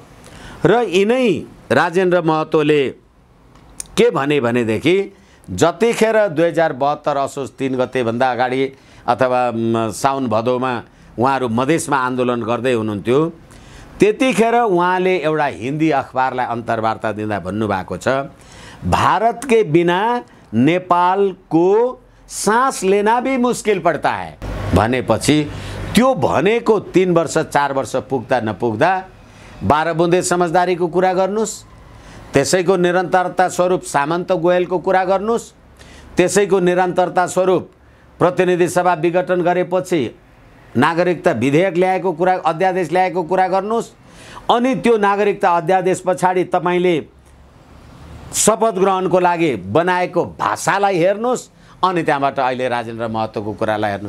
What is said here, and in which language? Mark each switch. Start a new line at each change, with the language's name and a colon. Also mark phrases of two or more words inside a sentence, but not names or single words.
Nepali: र यिनै राजेन्द्र महतोले के भने भनेदेखि जतिखेर 2072 असोज 3 गते भन्दा अगाडि अथवा साउन भदौमा उहाँहरू मधेसमा आन्दोलन गर्दै हुनुहुन्थ्यो, त्यतिखेर उहाँले एउटा हिन्दी अखबारलाई अन्तर्वार्ता दिँदा भन्नुभएको छ,
Hindi: भारत के बिना नेपाल को सांस लेना भी मुश्किल पड़ता है
Nepali: भनेपछि त्यो भनेको 3 वर्ष 4 वर्ष पुग्दा नपुग्दा 12 बुँदे समझदारीको कुरा गर्नुस्, त्यसैको निरन्तरता स्वरूप सामन्त गोयलको कुरा गर्नुस्, त्यसैको निरन्तरता स्वरूप प्रतिनिधि सभा विघटन गरेपछि नागरिकता विधेयक ल्याएको कुरा अध्यादेश ल्याएको कुरा गर्नुस्, अनि त्यो नागरिकता अध्यादेश पछाडि तपाईले शपथ ग्रहणको लागि बनाएको भाषालाई हेर्नुस्, अनि त्यहाँबाट अहिले राजेन्द्र महतोको कुरालाई हेर्नुस्।